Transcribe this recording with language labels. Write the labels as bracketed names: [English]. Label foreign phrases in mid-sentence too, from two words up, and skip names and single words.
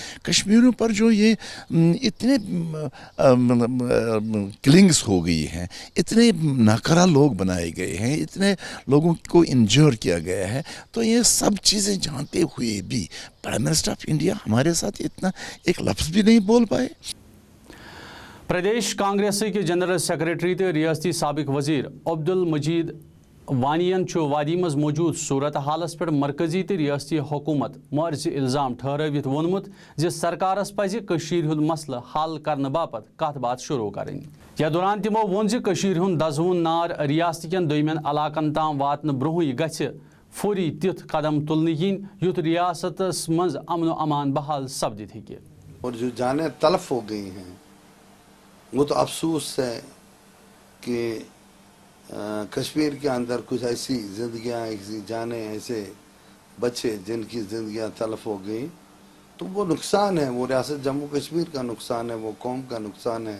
[Hindi] कश्मीरियों पर जो ये इतने किलिंग्स हो गई हैं, इतने नाकारा लोग बनाए गए हैं, इतने लोगों को इंजर किया गया है, तो ये सब चीज़ें जानते हुए भी [English] Prime Minister of India [Hindi] हमारे साथ इतना एक लफ्ज़ भी नहीं बोल पाए। प्रदेश कांग्रेस के जनरल सेक्रेटरी [Kashmiri] तो रियासती साबिक वजीर अब्दुल मजीद वानियन वादी मज मौजूद सूरत हालस पे मरकजी तो रियासती हुकूमत मर्ज इल्ज़ाम ठहरवित वोनमुत ज सरकारस पज़ कशीर हुंद मसला हल करने बापत कत बात शुरू करें। या दौरान तिमो वोन ज कशीर हुंद दजवून नार रियासत कन दोयमन इलाकन ताम वातन ब्रोह गछ फौरी तिथ कदम तुलने yin युथ रियासतस मज अमन अमान बहाल सपदित हेके। [Hindi] और जो जाने तलफ हो गई हैं वो तो अफसोस है कि कश्मीर के अंदर कुछ ऐसी ज़िंदगियाँ, ऐसी जाने, ऐसे बच्चे जिनकी ज़िंदगियाँ तलफ हो गई, तो वो नुकसान है, वो रियासत जम्मू कश्मीर का नुकसान है, वो कौम का नुकसान है।